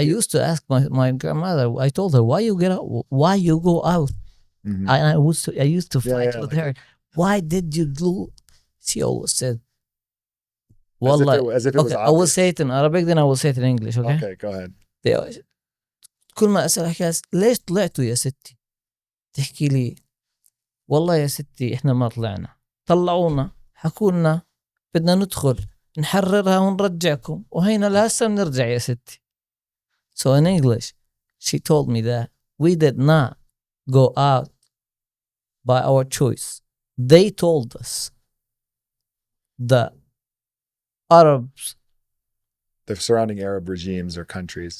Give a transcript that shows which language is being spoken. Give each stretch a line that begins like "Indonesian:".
English: I used to ask my grandmother. I told her, "Why you get out? Why you go out?" Mm-hmm. I used to fight with like, her. Why did you do? She always said, as if it was okay, obvious. I will say it in Arabic, then I will say it in English. Okay. Okay, go ahead.
Arabic: كل ما أسألها ليش طلعتوا يا ستي؟ تحكي لي والله يا ستي إحنا ما طلعنا، طلعونا حكوا لنا بدنا ندخل نحررها ونرجعكم وهينا لهسه بنرجع يا ستي.
English: So in English, she told me that we did not go out by our choice. They told us, the Arabs, The surrounding Arab regimes or countries.